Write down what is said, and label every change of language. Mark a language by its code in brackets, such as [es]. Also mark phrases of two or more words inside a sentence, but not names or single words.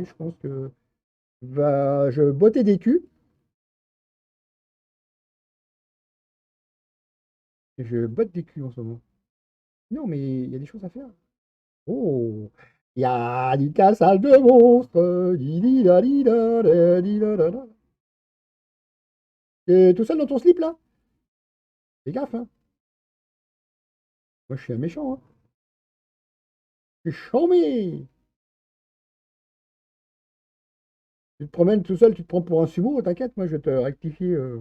[fr] Je pense que je bottais des culs et je botte des culs en ce moment. Non, mais il y a des choses à faire. Oh, il y a du cassage de monstres. Di di da di da da di da da da. T'es tout seul dans ton slip là? Fais gaffe, hein. Moi, je suis un méchant, hein. Je suis chambé. Tu te promènes tout seul, tu te prends pour un sumo, t'inquiète, moi je vais te rectifier.